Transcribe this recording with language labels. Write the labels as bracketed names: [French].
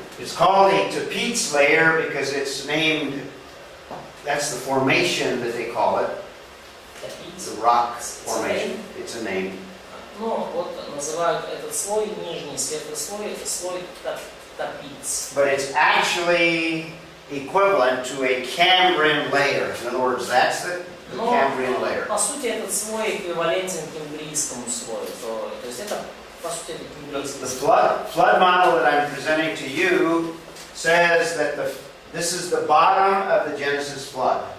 [English] It's called a Tapeats layer because it's named, that's the formation that they call it. The rock formation. It's a name. [Russian] Вот называют этот слой, нижний светлый слой Tapeats. [English] But it's actually equivalent to a Cambrian layer. In other words, that's the Cambrian layer. [Russian] По сути, этот слой эквивалентен кембрийскому слою. То есть это, по сути, это кембрийский слой. [English] The flood model that I'm presenting to you says that this is the bottom of the Genesis flood.